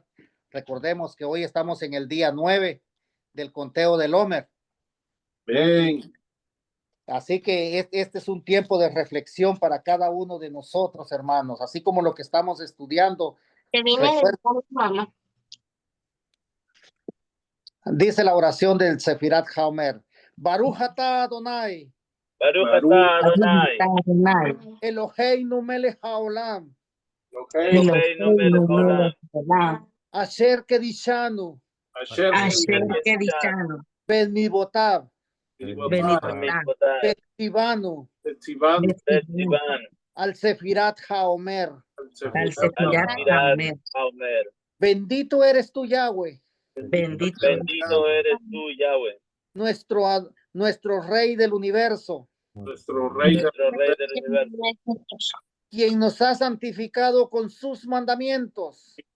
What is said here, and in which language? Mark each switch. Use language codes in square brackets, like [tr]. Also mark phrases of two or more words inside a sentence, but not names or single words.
[es] Recordemos que hoy estamos en el día 9 del conteo del Homer. Amén. Así que este es un tiempo de reflexión para cada uno de nosotros, hermanos, así como lo que estamos estudiando. Dice la oración del Sefirat HaOmer. [he] ברוך אתה אדני. ברוך אתה אדני. אלהינו מלך העולם. אלהינו מלך העולם. אשר קדשנו. Asher kedishanu. בן מבותיו בציונו. על ספירת העומר. [es] Bendito eres tú, Yahweh. Bendito eres tú, Yahweh. Nuestro Rey del universo. Nuestro Rey del universo. Quien nos ha santificado con sus mandamientos.